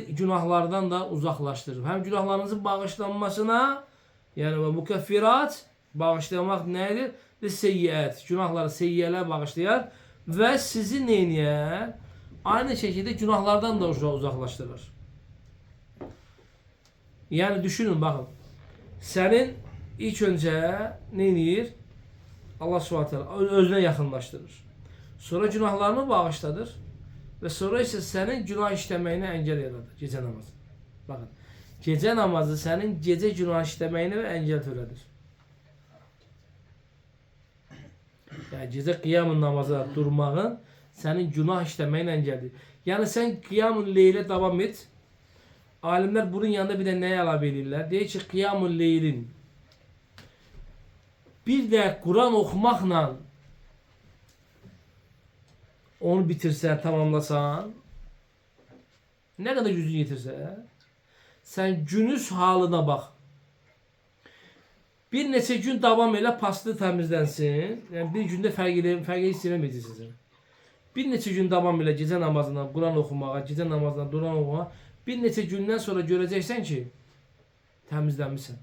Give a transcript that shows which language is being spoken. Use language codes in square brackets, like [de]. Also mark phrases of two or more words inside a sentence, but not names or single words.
[az] Günahlardan da uzaqlaşdırır. Həm günahlarınızın bağışlanmasına, yəni və mükəffirat, bağışlamaq nədir? Seyyiət, günahları, seyyiyələr bağışlayar və sizi neyniyər? Aynı şəkildə günahlardan da uzaqlaşdırır. [tr] Yani düşünün bakın. Senin ilk önce neyinir? Allah [ar] سبحانه تعالى [tr] özüne yakınlaştırır. Sonra günahlarını bağışladır. Ve sonra ise senin günah işlemeyine engel yaradır. Gece namazı. Bakın. Gece namazı senin gece günah işlemeyine ve engel törədir. Yani gece kıyamın namazı durmağın senin günah işlemeyine engeldir. Yani sen [ar] قيام الليل [tr] devam et. Alimler bunun yanında bir de neye əlavə edirlər? [az] Deyir ki, [ar] قيام الليل [tr] bir de Kur'an okumaqla onu bitirsen, tamamlasan, ne kadar gücün yetirse, sen günüz halına bak. [az] Bir neçə gün davam elə paslı təmizlənsin. Yəni bir gündə fərq istəyəməyəcək sizin. Bir neçə gün davam elə gecə namazına, Kur'an oxumağa, gecə namazına, Kur'an oxumağa. Bir neçə gündən sonra görəcəksən ki, təmizlənmisən.